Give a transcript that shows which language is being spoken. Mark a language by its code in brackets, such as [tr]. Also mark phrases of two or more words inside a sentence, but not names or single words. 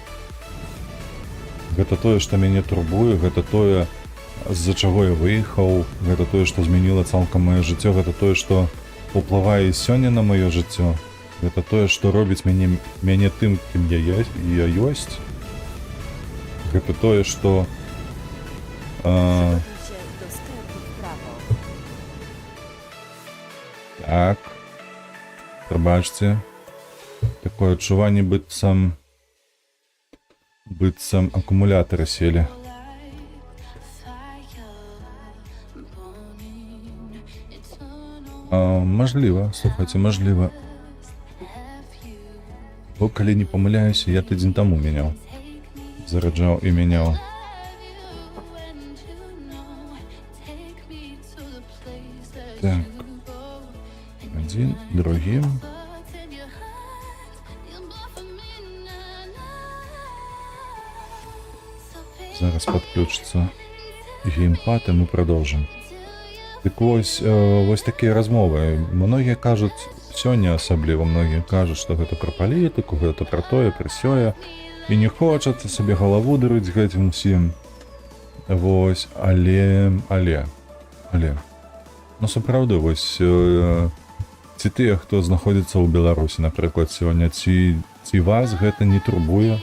[be] Гэта тое, што мяне турбуе, гэта тое, з-за чаго я выехаў, гэта тое, што змяніла цалкам маё жыццё, гэта тое, што уплывае сёння на маё жыццё, гэта тое, што робіць мяне тым, кім я ёсць. Гэта тое, што [pl] Przygotuj się do skrętu w prawo. [be] Так. Прабачце. Такое адчуванне быццам акумулятары селі. Мажліва, слухайце, мажліва. Бо калі не памыляюся, я тыдзень таму мяняў. Зараджаў і мяняў. Так. Один, другі. [uk] Зараз подключится геймпад, і ми продовжимо. [be] Так ось такія размовы. Многія кажуць, сёння асабліва многія кажуць, што гэта пра палітыку, гэта пра тое, пра сёе. І не хочацца сабе галаву дырыць гэтым усім. Вось, але. Ну, сапраўды, вось, ці тыя, хто знаходзіцца ў Беларусі, напрыклад, сёння, ці вас гэта не турбуе?